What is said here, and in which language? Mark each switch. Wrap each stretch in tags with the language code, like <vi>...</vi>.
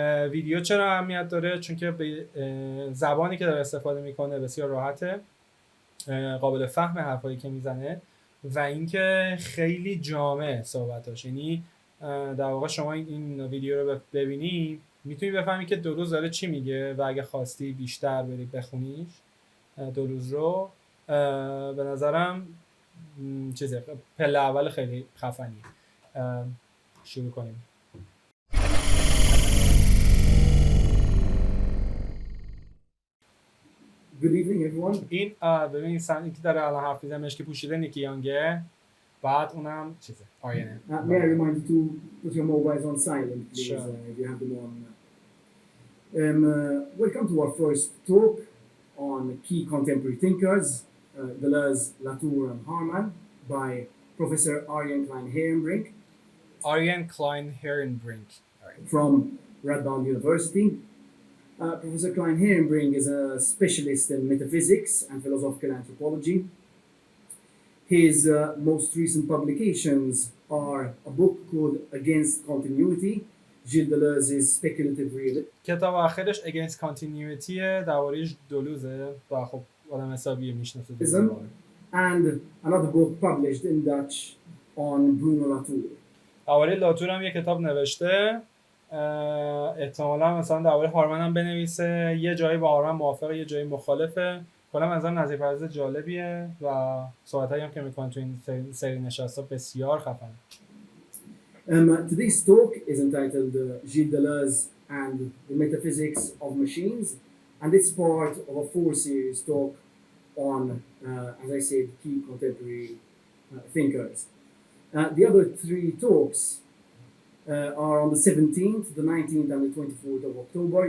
<fa>ویدیو چرا اهمیت داره؟ چون که به زبانی که داره استفاده میکنه بسیار راحته، قابل فهم حرفایی که میزنه و اینکه خیلی جامع صحبتاش، یعنی در واقع شما این ویدیو رو ببینی میتونی بفهمی که دلوز داره چی میگه و اگه خواستی بیشتر بری بخونیش دلوز رو به نظرم چیزه پله اول خیلی خفنی. شروع کنیم.</fa> <en>Good evening everyone.</en> <fa>این ببین این که داره الان حرف میزنه که پوشیده نیکی یانگه، بعد اونم چیزه آرینه.</fa> <en>May I remind you to put your mobiles on silent, please, Sure. if you have them on. Welcome to our first talk on key contemporary thinkers, Deleuze, Latour, and Hardman, by Professor Arjen Kleineherenbrink. Arjen Kleineherenbrink. From Radboud University. Professor Kleineherenbrink is a specialist in metaphysics and philosophical anthropology. His most recent publications are a book called Against Continuity, Gilles Deleuze's speculative realism.</en> <fa>کتاب آخرش Against Continuity درباره دلوزه و خب آدم حسابی میشناسه.</fa> <en>And another book published in Dutch on Bruno Latour.</en> <fa>درباره لاتور هم یه کتاب نوشته، احتمالا مثلا درباره هارمن هم بنویسه، یه جایی با هارمن موافقه یه جایی مخالفه. کلا مثلا نظریه پرداز جالبیه و صحبتایی هم که میکنه تو این سری نشستا بسیار خفنه.</fa> <en>Today's talk is entitled Gilles Deleuze and the Metaphysics of Machines, and it's part of a 4-series talk on, as I said, key contemporary thinkers. The other 3 talks are on the 17th, the 19th, and the 24th of October.</en>